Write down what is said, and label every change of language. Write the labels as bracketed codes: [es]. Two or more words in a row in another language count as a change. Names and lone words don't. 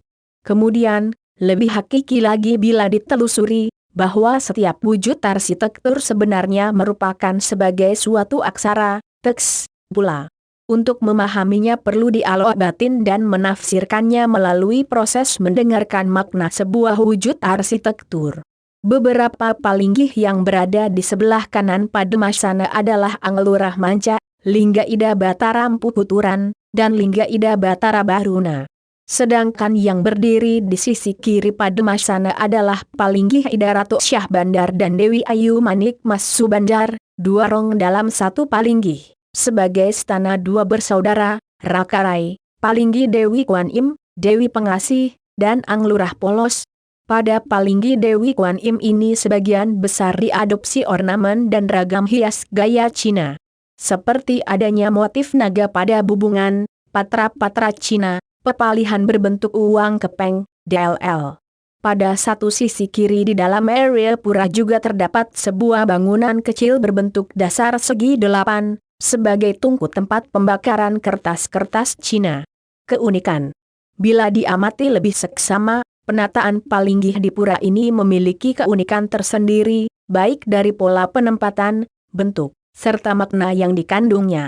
[id] Kemudian, lebih hakiki lagi bila ditelusuri, bahwa setiap wujud arsitektur sebenarnya merupakan sebagai suatu aksara, teks, pula. Untuk memahaminya perlu dialok batin dan menafsirkannya melalui proses mendengarkan makna sebuah wujud arsitektur. Beberapa palinggih yang berada di sebelah kanan Padmasana adalah Anglurah Manca, Lingga Ida Batara Empu Puturan, dan Lingga Ida Batara Baruna. Sedangkan yang berdiri di sisi kiri Padmasana adalah Palinggih Ida Ratu Syah Bandar dan Dewi Ayu Manik Mas Subandar, 2 rong dalam 1 palinggih. Sebagai stana 2 bersaudara, Rakarai, Palinggih Dewi Kuan Im, Dewi Pengasih, dan Anglurah Polos. Pada Palinggih Dewi Kuan Im ini sebagian besar diadopsi ornamen dan ragam hias gaya Cina. Seperti adanya motif naga pada bubungan, patra-patra Cina, pepalihan berbentuk uang kepeng, DLL. Pada satu sisi kiri di dalam area pura juga terdapat sebuah bangunan kecil berbentuk dasar segi 8, sebagai tungku tempat pembakaran kertas-kertas Cina. Keunikan. Bila diamati lebih seksama, penataan Palinggih di pura ini memiliki keunikan tersendiri, baik dari pola penempatan, bentuk, serta makna yang dikandungnya.